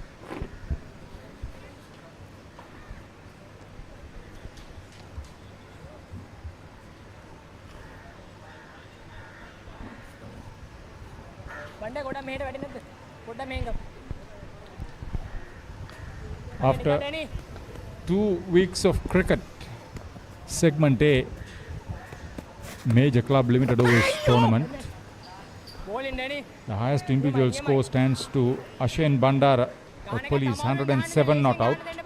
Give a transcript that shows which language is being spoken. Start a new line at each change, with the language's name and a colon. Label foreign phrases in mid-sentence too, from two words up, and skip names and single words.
Sinhala: බන්දෙ ගොඩ මෙහෙත් වැඩි නැද්ද? පොඩ්ඩක් මෙහෙන් ගමු.
English: After 2 weeks of cricket, segment A, major club limited overs tournament. Bowling Danny. The highest individual score stands to Ashen Bandara of Police, 107 not out.